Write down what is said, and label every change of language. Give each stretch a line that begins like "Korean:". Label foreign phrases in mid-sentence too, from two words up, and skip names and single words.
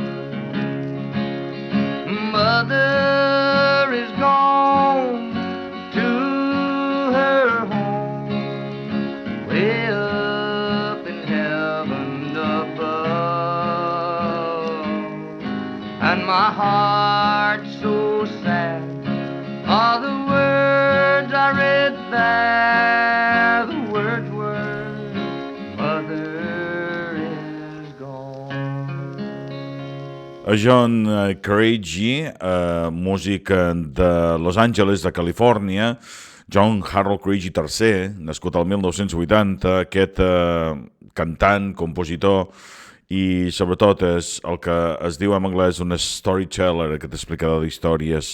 English: Mother is gone to her home, way up in heaven above, and my heart's so sad. All the words I read there, the words were, Mother is gone.
Catalan: John Craigie, músic de Los Angeles, de Califòrnia. John Harold Craigie III, nascut al 1980, aquest cantant, compositor i sobretot és el que es diu en anglès un storyteller, aquest explicador d'històries.